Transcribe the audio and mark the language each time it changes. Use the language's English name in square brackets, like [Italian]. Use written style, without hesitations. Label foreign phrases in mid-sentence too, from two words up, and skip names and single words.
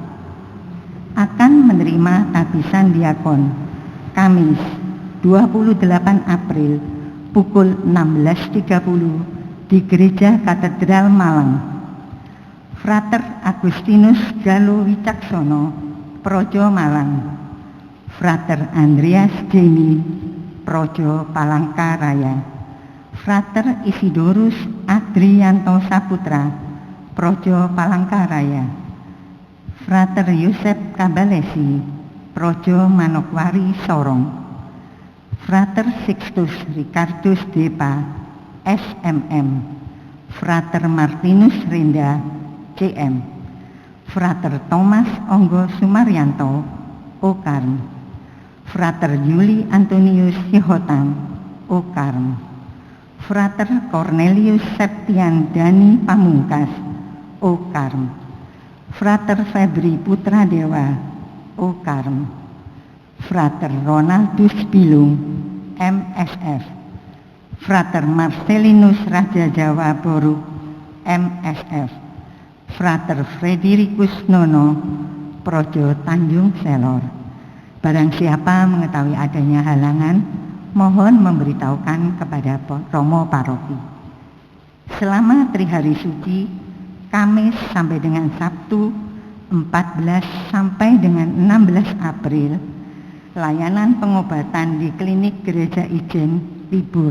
[Indonesian] Akan menerima tabisan diakon Kamis 28 April pukul 16.30 di Gereja Katedral Malang. Frater Agustinus Galo Wicaksono, Projo Malang. Frater Andreas Jeni, Projo Palangkaraya. Frater Isidorus Adrianto Saputra, Projo Palangkaraya. Frater Yosef Kabalesi, Projo Manokwari Sorong. Frater Sixtus Ricardus Depa, SMM. Frater Martinus Renda, CM. Frater Thomas Onggo Sumaryanto, Okarm. Frater Yuli Antonius Hihotam, Okarm. Frater Cornelius Septian Dani Pamungkas, Okarm. Frater Febri Putra Dewa, Okarm. Frater Ronaldus Bilung, MSF. Frater Marcelinus Raja Jawa Boruk, MSF. Frater Fredericus Nono, Projo Tanjung Selor. Barang siapa mengetahui adanya halangan, mohon memberitahukan kepada Romo Paroki. Selama Trihari Suci, Kamis sampai dengan Sabtu 14 sampai dengan 16 April, layanan pengobatan di klinik Gereja Ijen libur.